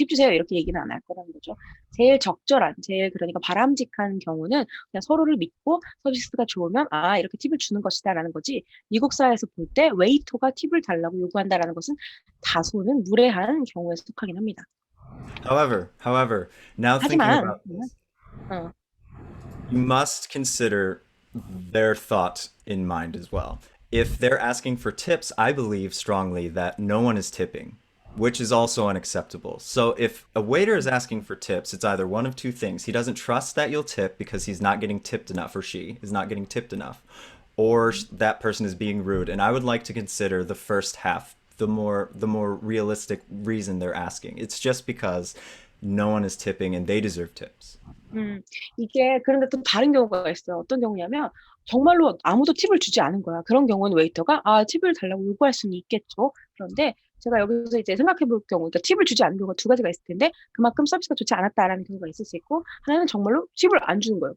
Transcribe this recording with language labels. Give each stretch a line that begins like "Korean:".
Korean: 팁 주세요 이렇게 얘기는 안 할 거라는 거죠. 제일 적절한, 제일 그러니까 바람직한 경우는 그냥 서로를 믿고 서비스가 좋으면 아 이렇게 팁을 주는 것이다라는 거지. 미국 사회에서 볼 때 웨이터가 팁을 달라고 요구한다라는 것은 다소는 무례한 경우에 속하긴 합니다.
English: However, now thinking
Korean: 하지만
English: about this, 어, you must consider their thought in mind as well. If they're asking for tips, I believe strongly that no one is tipping, which is also unacceptable. So if a waiter is asking for tips, it's either one of two things. He doesn't trust that you'll tip because he's not getting tipped enough, or she is not getting tipped enough, or that person is being rude. And I would like to consider the first half, the more realistic reason they're asking. It's just because no one is tipping and they deserve tips.
Korean: 이게 그런데 또 다른 경우가 있어요. 어떤 경우냐면 정말로 아무도 팁을 주지 않은 거야. 그런 경우는 웨이터가 아 팁을 달라고 요구할 수는 있겠죠. 그런데 제가 여기서 이제 생각해 볼 경우, 그러니까 팁을 주지 않은 경우가 두 가지가 있을 텐데 그만큼 서비스가 좋지 않았다라는 경우가 있을 수 있고 하나는 정말로 팁을 안 주는 거예요.